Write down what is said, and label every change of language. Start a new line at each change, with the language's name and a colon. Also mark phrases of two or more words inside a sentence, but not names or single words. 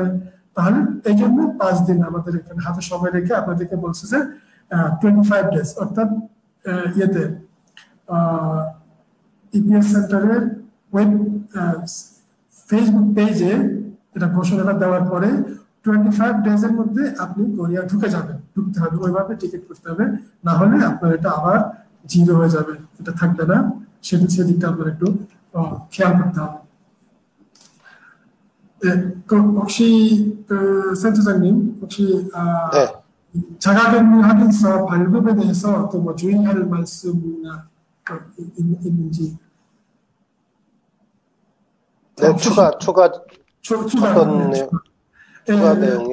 Bangla: তাহলে এই জন্য 5 দিন আমাদের এখানে হাতে সময় রেখে আপনাদেরকে বলছে যে 25 ডেজ, অর্থাৎ ইয়েতে
English: EPS center web Facebook page
Bangla: এটা ঘোষণাটা দেওয়ার পরে 25 ডেজের মধ্যে আপনি কোরিয়া ঢুকতে হবে, ওইভাবে টিকিট করতে হবে, না হলে আপনার এটা আবার জিরো হয়ে যাবে, এটা থাকবে না। সেদিকটা আপনার একটু খেয়াল করতে হবে।
Korean: 혹시 센터장님, 혹시 네. 자가격리 확인서 발급에 대해서 또 뭐 주의할 말씀이나 있는지. 네, 추가 내용이요.